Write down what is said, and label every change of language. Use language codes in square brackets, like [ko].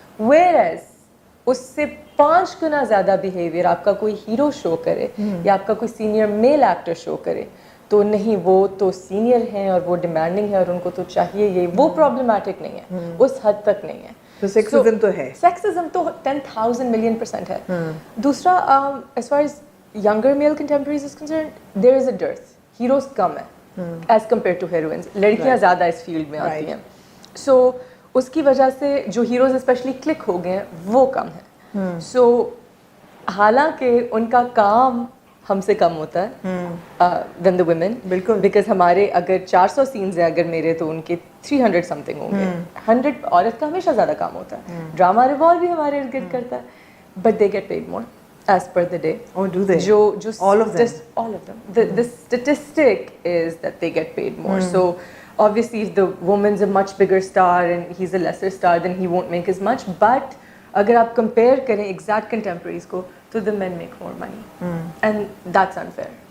[ur] Where as اس سے 5 گنا زیادہ بیہیویئر آپ کا کوئی ہیرو شو کرے یا آپ کا کوئی سینئر میل ایکٹر شو کرے تو نہیں, وہ تو سینئر ہیں اور وہ ڈیمانڈنگ ہے اور ان کو تو چاہیے یہ, وہ پرابلمٹک نہیں ہے, اس حد تک نہیں ہے. تو سیکسزم تو ہے, سیکسزم تو 10,000 million% ہے. [en] دوسرا, as far as younger male contemporaries is concerned, there is a dearth. Heroes [ur] کم ہے [en] as compared to heroines. [ur] لڑکیاں زیادہ اس فیلڈ میں آتی ہیں. سو اس کی وجہ سے جو ہیروز اسپیشلی کلک ہو گئے ہیں وہ کم ہیں. سو حالانکہ ان کا کام ہم سے کم ہوتا ہے [en] then the women, [ur] بالکل, بیکاز ہمارے اگر 400 سینز ہیں اگر میرے تو ان کے 300 سم تھنگ ہوں گے. 100 عورت کا ہمیشہ زیادہ کام ہوتا ہے. ڈراما ریوالو بھی ہمارے ارد گرد کرتا ہے, [en] But they get paid more as per the day. Oh, do they? All of them. The statistic is that they get paid more. So obviously if the woman's a much bigger star and he's a lesser star, then he won't make as much. But [ur] agar aap compare kare exact contemporaries ko, [en] to the men make more money. And that's unfair.